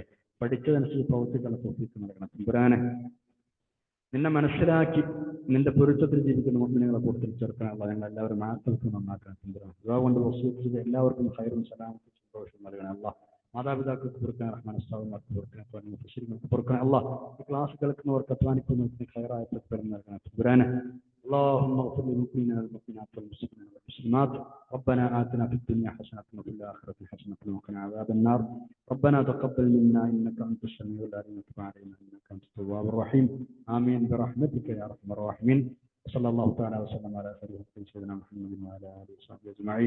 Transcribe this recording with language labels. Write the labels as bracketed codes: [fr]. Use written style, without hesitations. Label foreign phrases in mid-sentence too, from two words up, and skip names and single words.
[ml] പഠിച്ചതനുസരിച്ച് പ്രവർത്തിക്കാനുള്ള തൗഫീഖ് നൽകണം തമ്പുരാനെ. നിന്നെ മനസ്സിലാക്കി നിന്റെ പൊരുത്തത്തിൽ ജീവിക്കുന്ന മുഅ്മിനീങ്ങളെ കൂട്ടത്തിൽ ചേർക്കാൻ അല്ലാഹ് ഞങ്ങൾ എല്ലാവരും ആത്മഹത്യ നന്നാക്കാൻ തമ്പുരാൻ. ദുആ കൊണ്ട് വസിയത്ത് ചെയ്ത് എല്ലാവർക്കും ഖൈറും സലാമത്തും സന്തോഷവും നൽകണം അല്ലാഹ്. മാതാപിതാക്കൾക്ക് പൊറുക്കാൻ, റഹ്മാനുസ്താവന്മാർക്ക് പൊറുക്കാൻ, മുഫസ്സിറുകൾക്ക് പൊറുക്കാൻ അല്ലാഹ്. ഈ ക്ലാസ് കേൾക്കുന്നവർക്ക് അധ്വാനിക്കുന്നവർക്ക് ഖൈറായ പ്രതിഫലം നൽകണം തമ്പുരാനെ. [ar] اللهم اغفر للمؤمنين والمؤمنات والمسلمين والمسلمات. ربنا آتنا في الدنيا حسنة وفي الآخرة حسنة وقنا عذاب النار. ربنا تقبل منا إنك أنت السميع العليم وتب علينا إنك أنت التواب الرحيم. آمين برحمتك يا أرحم الراحمين. صلى الله تعالى وسلم على سيدنا محمد وعلى آله وصحبه أجمعين.